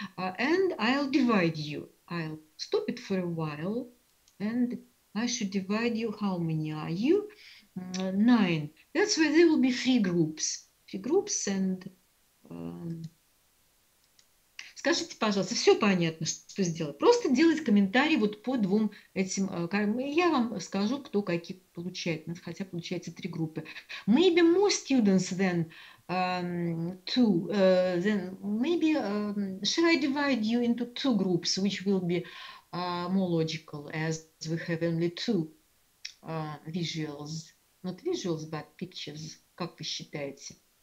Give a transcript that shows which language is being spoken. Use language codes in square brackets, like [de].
[en] And I'll divide you. I'll stop it for a while, and I should divide you. How many are you? 9. That's why there will be 3 groups. 3 groups, and [ru] скажите, пожалуйста, все понятно, что сделать. Просто делать комментарии вот по 2 этим. Я вам скажу, кто какие получает. Хотя получается 3 группы. [en] Maybe more students than 2. Then maybe shall I divide you into 2 groups, which will be more logical, as we have only 2 visuals. Not visuals, but pictures. [ru] Как вы считаете?